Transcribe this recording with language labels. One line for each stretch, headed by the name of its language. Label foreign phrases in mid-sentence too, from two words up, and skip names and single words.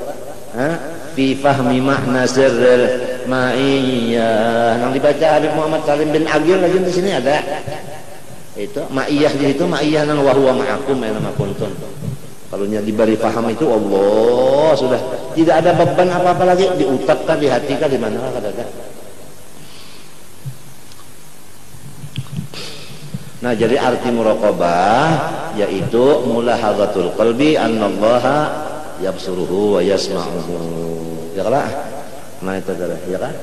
Arabic: Fi fahmi makna sirril ma'iyah.
Indonesian: Yang dibaca Habib Muhammad Salim bin Agil lagi di sini ada. Itu ma'iyah di situ ma'iyah nang
Arabic: wa huwa ma'akum ya nama kuntum.
Indonesian: Kalau nya diberi paham itu Allah sudah tidak ada beban apa-apa lagi di utak kah, di hati kah, di mana kah ada. Nah, jadi arti muraqabah yaitu
Arabic: mulahadzatul qalbi annallaha yabsuruhu wa yasma'uhu.
Indonesian: Ya kan? Nah itu adalah ya kan?